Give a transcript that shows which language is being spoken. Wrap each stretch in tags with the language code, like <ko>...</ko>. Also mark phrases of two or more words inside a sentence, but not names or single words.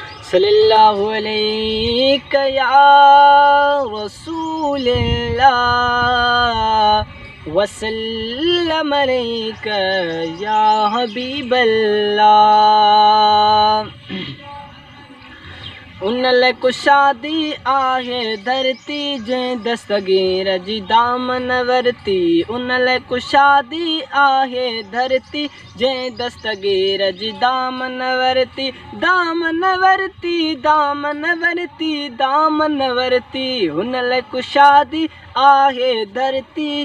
<ar>صلی اللہ علیک یا رسول اللہ، وسلم علیک یا حبیب اللہ۔</ar> <sd>ان لائے ڪشادي آهي ڌرتي، جنهن دستگير جي دامن ورتي۔ ان لائي ڪشادي آهي ڌرتي، جنهن دستگير جي دامن ورتي، دامن ورتي، دامن ورتي، دامن ورتي، هن لاءِ ڪشادي آهي ڌرتي.</sd>